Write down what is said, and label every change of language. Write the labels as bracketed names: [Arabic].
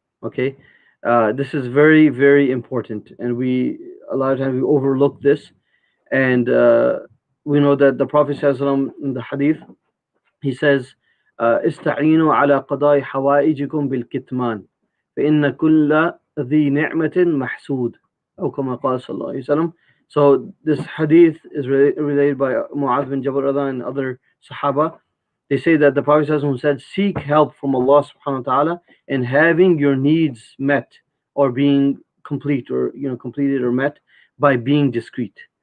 [English] Okay, this is very, very important, and we a lot of times we overlook this. And we know that the Prophet ﷺ in the hadith, he says, [Arabic] استعينوا على قضاء حوائجكم بالكتمان فإن كل ذي نعمة محسود أو كما قال صلى الله عليه وسلم. [English] So this hadith is related by Mu'adh bin Jabal and other Sahaba. They say that the Prophet ﷺ said, seek help from Allah subhanahu wa ta'ala in having your needs met, or being complete, or completed or met, by being discreet.